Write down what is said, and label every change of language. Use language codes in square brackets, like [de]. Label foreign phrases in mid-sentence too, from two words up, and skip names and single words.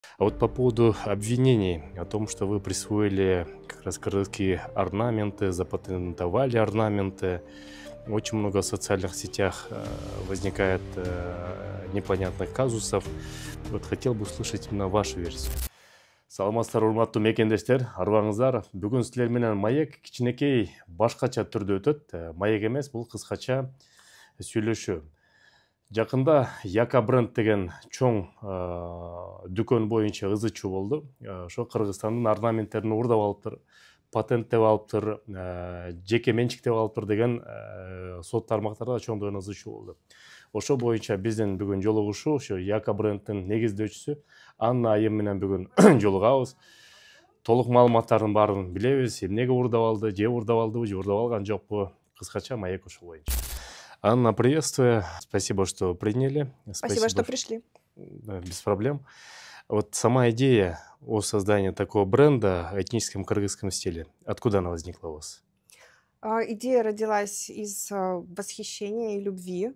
[ru] А вот по поводу обвинений о том, что вы присвоили как раз кыргызские орнаменты, запатентовали орнаменты, очень много в социальных сетях возникает непонятных казусов. Вот хотел бы услышать именно вашу версию. [ky] Саламатсыздар, урматтуу мекендештер, арыбаңыздар. Бүгүн силер менен маек кичинекей башкача түрдө өтөт. Маек эмес, бул кыскача сүйлөшүү. Жакында Яка бренд деген чоң дүкөн боюнча ызы чуу болду. Ошо Кыргызстандын орнаменттерин уурдап алыптыр, патенттеп алыптыр, жеке менчиктеп алыптыр деген сот тармактарда чоңдогон ызы чуу болду. Ошо боюнча биздин бүгүн жолугушуу ошо Яка брендтин негиздөөчүсү Анна айым менен бүгүн жолугабыз. Толук маалыматтардын баарын билебиз. Эмнеге уурдап алды, же уурдап алдыбы, же уурдап алган жокпу? Кыскача маек ошол боюнча. [ru] Анна, приветствую. Спасибо, что приняли. Спасибо, что пришли. Да, без проблем. Вот сама идея о создании такого бренда в этническом кыргызском стиле, откуда она возникла у вас? Идея родилась из восхищения и любви.